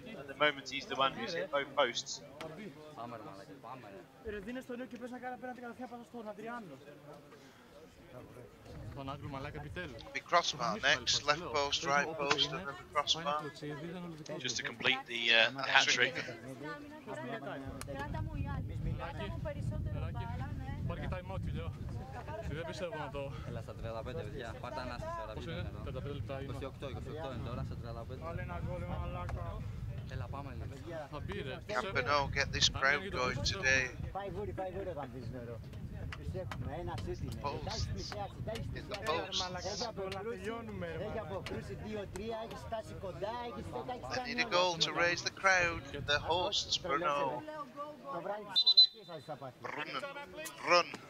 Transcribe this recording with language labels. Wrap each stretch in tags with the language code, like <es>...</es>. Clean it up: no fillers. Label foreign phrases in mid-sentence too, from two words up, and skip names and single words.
<en>At the moment, he's the one who's hit both posts. Big crossbar next, left post, right post, and then the crossbar. Just to complete the hat trick.</en> <el>Δεν πιστεύω να το... Έλα στα 35 παιδιά, πάρτε ανάσταση τώρα. Πόσο είναι? 35 λεπτά είναι. 28 είναι τώρα, στα 35. Βάλε ένα γκολ, μαλάκα. Έλα πάμε παιδιά. Θα μπει ρε.</el> <en>Campano, get this crowd going today. Posts. In the posts. They need a goal to raise the crowd. The hosts, Bruno. Run.</en>